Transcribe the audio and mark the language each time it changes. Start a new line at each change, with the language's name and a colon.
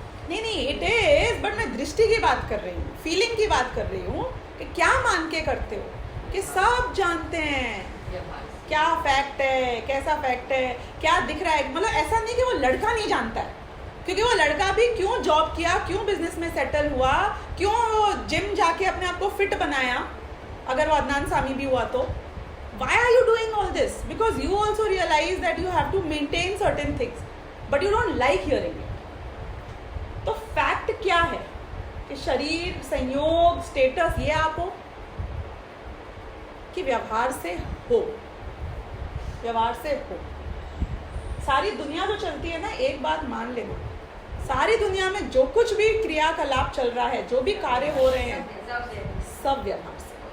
Hindi: नहीं,
English: it is, but
Hindi: मैं दृष्टि की बात कर रही हूँ, फीलिंग की बात कर रही हूँ कि क्या मान के करते हो कि सब जानते हैं क्या फैक्ट है, कैसा फैक्ट है, क्या दिख रहा है। मतलब ऐसा नहीं कि वो लड़का नहीं जानता है, क्योंकि वो लड़का भी क्यों जॉब किया, क्यों बिजनेस में सेटल हुआ, क्यों जिम जाके अपने आप को फिट बनाया, अगर वो अदनान सामी भी हुआ तो।
English: Why are you doing all this? Because you also realize that you have to maintain certain things, but you don't like hearing it.
Hindi: तो फैक्ट क्या है कि शरीर, संयोग, स्टेटस ये आप हो कि व्यवहार से हो, व्यवहार से हो। सारी दुनिया जो चलती है ना, एक बात मान लेना, सारी दुनिया में जो कुछ भी क्रियाकलाप चल रहा है, जो भी कार्य हो रहे हैं, सब व्यवहार से।